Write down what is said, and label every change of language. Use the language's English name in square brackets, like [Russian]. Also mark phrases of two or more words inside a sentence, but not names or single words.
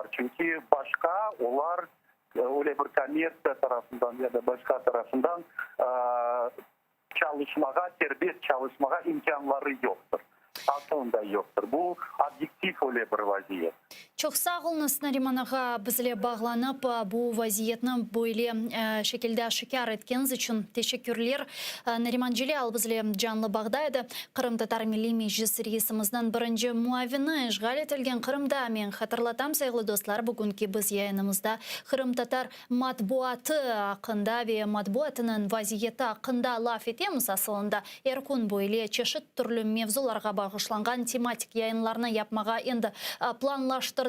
[Crimean Tatar] Çünkü başka onlar öyle bir komersiya tarafından ya da başka tarafından çalışmaya, serbest çalışmaya imkanları yoktur. Aslında yoktur. Bu objektif öyle bir vaziyet. Çok sağ olunuz Nariman ağa bizle bağlanıp bu vaziyetini böyle şekilde aşikar etkeniz için teşekkürler. Nariman Celal bizle canlı bağdaydı. Kırım Tatar Milli Meclis reisimizden birinci muavini işgal etilgen Kırım'da men hatırlatam sayılı dostlar bugünkü biz yayınımızda Kırım Tatar matbuatı hakkında ve matbuatının vaziyeti hakkında laf etemiz aslında. Erkun böyle çeşit türlü mevzularga bağışlangan tematik yayınlarını yapmağa endi planlaştırdık.